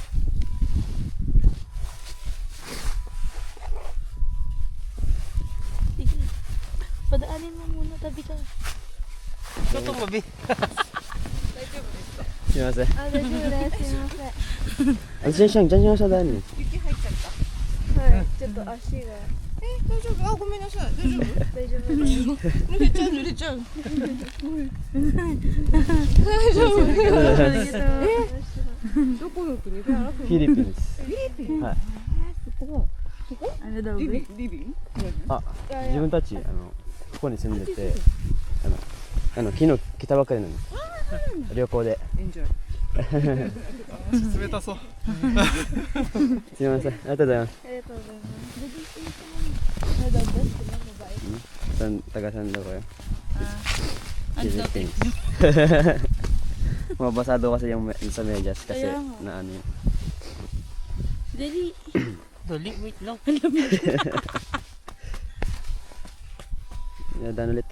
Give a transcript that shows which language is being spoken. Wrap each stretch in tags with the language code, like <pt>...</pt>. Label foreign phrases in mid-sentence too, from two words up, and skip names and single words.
<tl>Sige. Padaanin mo muna, tabi ka. Ito tumabi.</tl> <ja>Sumase. Ah, daijoubu.</ja> <tl>Andiyan siya, dyan siya sa daan eh.</tl> <ja>はい、ちょっと足が大丈夫？あ、ごめんなさい。大丈夫？大丈夫です。濡れちゃう濡れちゃう。どこの国？フィリピンです。はい。</ja> <tl>ano daw, リ be? ビンリビン？</tl> <ja>あ、自分たちここに住んでて、昨日来たばかりなんです。旅行で。エンジョイ。冷たそう。すみません、ありがとうございます。</ja> <tl>ありがとうございます。Ano daw, be? Sila, babae. Taga saan daw kayo? Ano daw, be? Philippines. Mabasa daw kasi yung sa medyas kasi Kaya nga. na ano yun. Dali. Dali, wait lang. Dinadaan ulit.</tl>